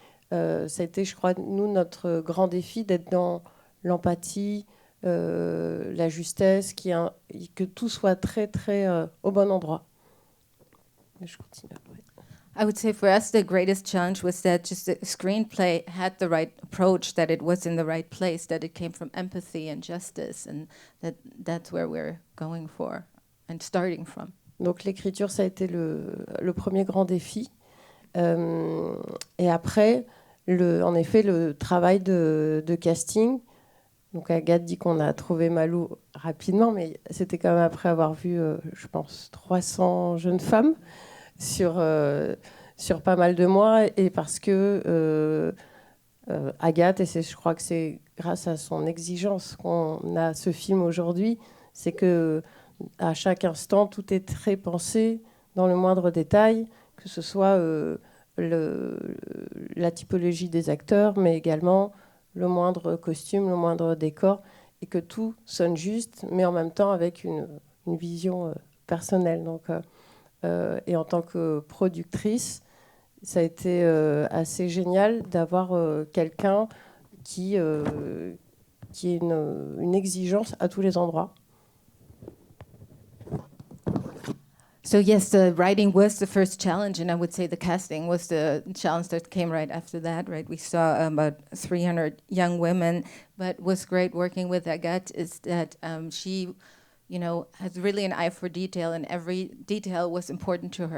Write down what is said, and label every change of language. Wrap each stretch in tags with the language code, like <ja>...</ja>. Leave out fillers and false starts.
<fr>Ça a été, je crois, nous, notre grand défi d'être dans l'empathie, la justesse, que tout soit très, très au bon endroit. Je continue après.</fr> <en>I would say for us, the greatest challenge was that just the screenplay had the right approach, that it was in the right place, that it came from empathy and justice, and that's where we're going for and starting from.</en> <fr>Donc l'écriture, ça a été le premier grand défi. Et après, en effet, le travail de casting. Donc Agathe dit qu'on a trouvé Malou rapidement, mais c'était quand même après avoir vu, je pense, 300 jeunes femmes sur pas mal de mois, et parce que Agathe, et je crois que c'est grâce à son exigence qu'on a ce film aujourd'hui, c'est que à chaque instant, tout est très pensé dans le moindre détail, que ce soit la typologie des acteurs, mais également le moindre costume, le moindre décor, et que tout sonne juste, mais en même temps avec une vision personnelle. Donc, et en tant que productrice, ça a été assez génial d'avoir quelqu'un qui ait une exigence à tous les endroits.</fr> <en>So yes, the writing was the first challenge, and I would say the casting was the challenge that came right after that, right? We saw about 300 young women, but what's great working with Agathe is that she, has really an eye for detail, and every detail was important to her.</en>